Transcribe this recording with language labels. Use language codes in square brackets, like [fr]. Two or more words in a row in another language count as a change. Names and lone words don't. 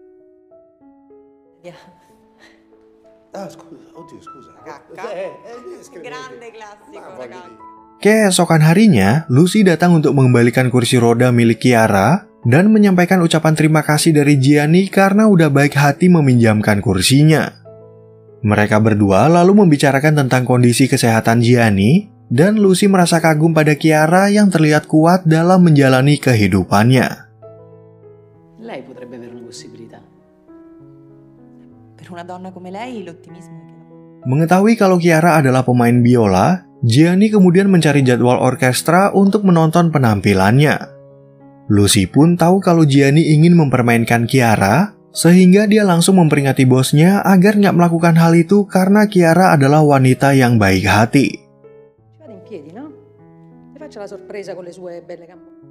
[id] Keesokan harinya, Lucy datang untuk mengembalikan kursi roda milik Chiara dan menyampaikan ucapan terima kasih dari Gianni karena udah baik hati meminjamkan kursinya. Mereka berdua lalu membicarakan tentang kondisi kesehatan Gianni, dan Lucy merasa kagum pada Chiara yang terlihat kuat dalam menjalani kehidupannya. [it] Lei potrebbe avere una possibilità. Per una donna come lei, l'ottimismo. [id] Mengetahui kalau Chiara adalah pemain biola, Gianni kemudian mencari jadwal orkestra untuk menonton penampilannya. Lucy pun tahu kalau Gianni ingin mempermainkan Chiara, sehingga dia langsung memperingati bosnya agar nggak melakukan hal itu karena Chiara adalah wanita yang baik hati.